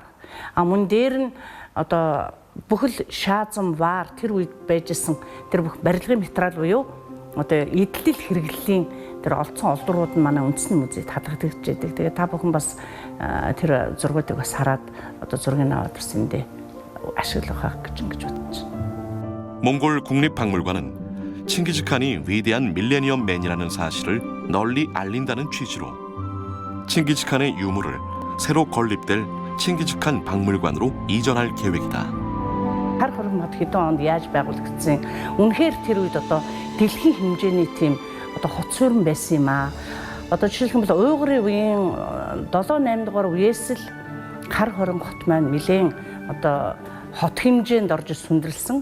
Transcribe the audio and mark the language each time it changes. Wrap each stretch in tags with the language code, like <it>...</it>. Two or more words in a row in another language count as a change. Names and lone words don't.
<mn>Мөн дээр нь одоо бүхэл шаазам ваар тэр үед байжсэн тэр бүх барилгын материал буюу одоо эдлэл хэрэглэлийн тэр олдсон олдрууд нь манай үндэсний музейд хадгалагдаж байдаг. Тэгээ та бүхэн бас тэр зургуудыг бас хараад одоо зургийг аваад бас эндээ ашиглах гэж бодож байна.</mn> <ko>몽골 국립박물관은 칭기즈칸이 위대한 밀레니엄맨이라는 사실을 널리 알린다는 취지로 칭기즈칸의 유물을 새로 건립될 칭기즈칸 박물관으로 이전할 계획이다.</ko> <mn>Хар хором хот хэдэн онд яаж байгуулагдсан? Үнэхээр тэр үед одоо дэлхийн хэмжээний тийм одоо хот суурин байсан юм аа. Одоо жишээлх юм бол уйгурын үеийн 7-8 дугаар үеэс л хар хором хот маань нэлээд одоо хот хэмжээнд орж сүндэрлсэн.</mn>